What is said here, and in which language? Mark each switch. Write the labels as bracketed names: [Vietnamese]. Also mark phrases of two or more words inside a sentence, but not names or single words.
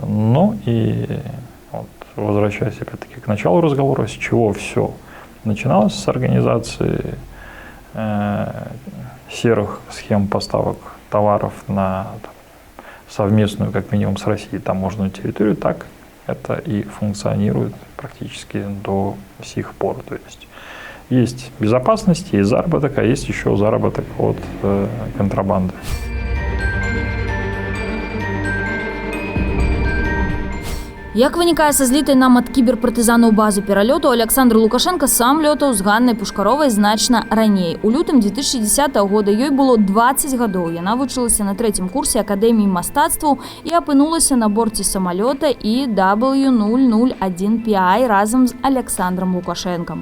[Russian] Но и вот, возвращаясь опять-таки к началу разговора, с чего все начиналось, с организации серых схем поставок товаров на совместную, как минимум, с Россией таможенную территорию, так это и функционирует практически до сих пор. То есть безопасность, есть заработок, а есть еще заработок от контрабанды. [Belarusian] Як вынікае са злітай нам ад кіберпартызанаў базы пералёту, Александр Лукашенко сам лётаў з Ганнай Пушкаровай значна раней. У лютым 2010 года ёй было 20 гадоў. Яна вучылася на 3-м курсе Акадэміі мастацтваў і апынулася на борце самалёта EW001PI разам з Александром Лукашенком.